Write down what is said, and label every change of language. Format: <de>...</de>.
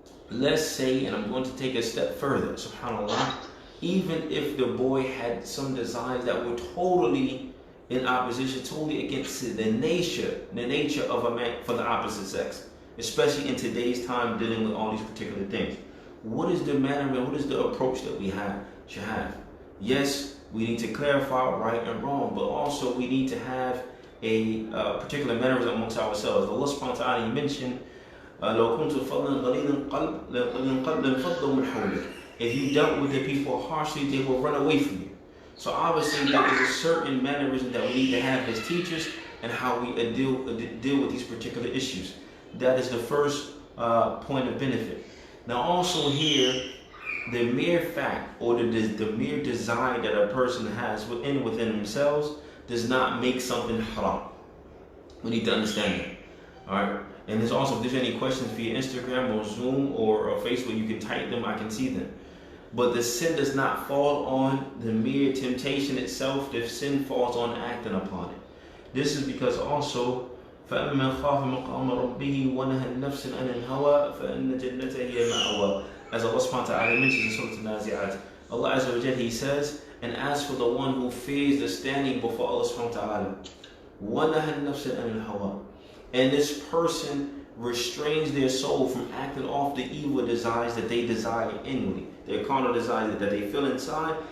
<en>let's say, and I'm going to take a step further, subhanAllah, even if the boy had some desires that were totally in opposition, totally against the nature of a man for the opposite sex, especially in today's time dealing with all these particular things. What is the manner and what is the approach that we should have? Yes, we need to clarify right and wrong, but also we need to have a particular mannerism amongst ourselves.</en> <ar>Allah subhanahu wa ta'ala,</ar> <en>He mentioned,</en> <ar>لو كنت فظا غليظ القلب لانفضوا من حولك.</ar> <en>If you dealt with the people harshly, they will run away from you. So obviously there is a certain mannerism that we need to have as teachers and how we deal with these particular issues. That is the first point of benefit. Now also here, the mere fact or the mere desire that a person has within themselves does not make something haram. We need to understand that. Alright? And there's also, if there's any questions via Instagram or Zoom or Facebook, you can type them, I can see them. But the sin does not fall on the mere temptation itself. The sin falls on acting upon it. This is because also,</en> <ar>فَأَمَّنْ خَافَ مَقَامَ رَبِّهِ وَنَهَى النَّفْسَ عَنِ الْهَوَىٰ فَإِنَّ جَنَّتَهِ هِيَ الْمَأْوَىٰ.</ar> <en>As Allah subhanahu wa ta'ala mentions in Surah Al-Nazi'at, Allah Azza wa Jalla, He says, and as for the one who fears the standing before Allah subhanahu wa ta'ala,</en> <ar>وَنَهَى النَّفْسَ عَنِ الْهَوَىٰ,</ar> <en>and this person restrains their soul from acting off the evil desires that they desire inwardly, their carnal desires that they feel inside.</en>